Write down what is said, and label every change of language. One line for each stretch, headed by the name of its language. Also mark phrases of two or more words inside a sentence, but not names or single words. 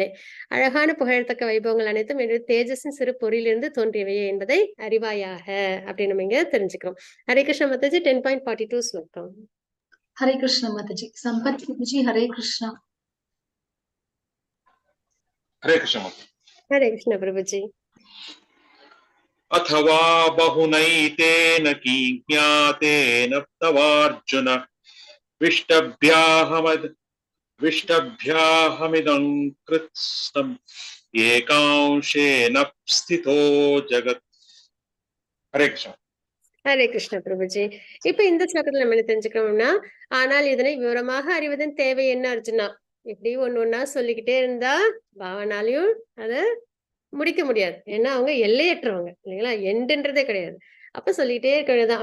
Tamil: அழகான புகழத்தக்க வைபவங்கள் அனைத்தும் என்னுடைய தேஜஸின் சிறு பொறியிலிருந்து தோன்றியவையே என்பதை அறிவாயாக அப்படின்னு நம்ம இங்க தெரிஞ்சுக்கிறோம். ஹரே கிருஷ்ண மாதாஜி. 10.42 ஸ்லோகம். ஹரே கிருஷ்ண மாதாஜி. சம்பத் பிரபுஜி, ஹரே கிருஷ்ணா. ஹரே கிருஷ்ண மாதாஜி. ஹரே கிருஷ்ண பிரபுஜி.
Sanskrit: अथवा बहुनैतेन कीज्ञातेन तवार्जुन विष्टभ्याहमिदं कृत्स्नम् एकांशेन स्थितो जगत्.
Tamil: हरे कृष्ण. ஹரே கிருஷ்ண பிரபுஜி. இப்ப இந்த ஸ்லோகத்துல நம்ம என்ன தெரிஞ்சுக்கிறோம்னா, ஆனால் இதனை விவரமாக அறிவதன் தேவை என்ன அர்ஜுனா? இப்படி ஒண்ணா சொல்லிக்கிட்டே இருந்தா பாவனாலையும் அத முடிக்க முடியாது. ஏன்னா அவங்க எல்லையற்றவங்க இல்லைங்களா? எண்டுன்றதே கிடையாது. அப்ப சொல்லிட்டே இருக்கிறதுதான்.